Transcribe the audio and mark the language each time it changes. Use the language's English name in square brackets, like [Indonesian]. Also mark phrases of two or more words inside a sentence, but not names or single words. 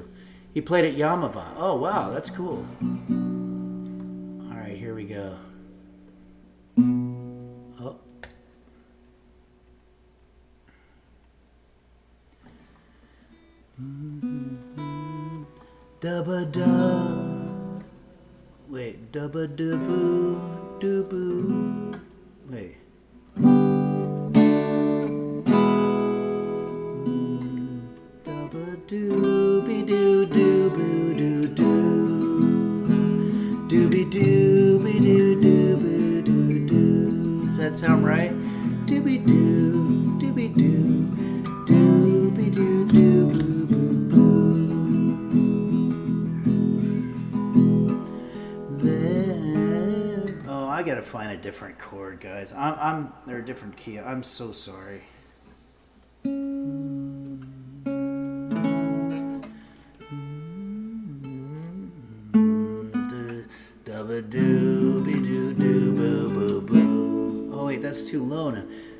[English] He played at Yamava. Oh, wow, that's cool. All right, here we go. Oh. Dubba-da. Wait, dubba-duboo, doo-boo. Wait. Dubba-doo-be-doo-doo-boo-doo-doo. Dooby-doo-be-doo-doo-boo-doo-doo. Does that sound right? Dooby-doo, dooby-doo, dooby-doo-doo-boo-boo-boo. I gotta find a different chord, guys. They're a different key. I'm so sorry. Oh wait, that's too low now.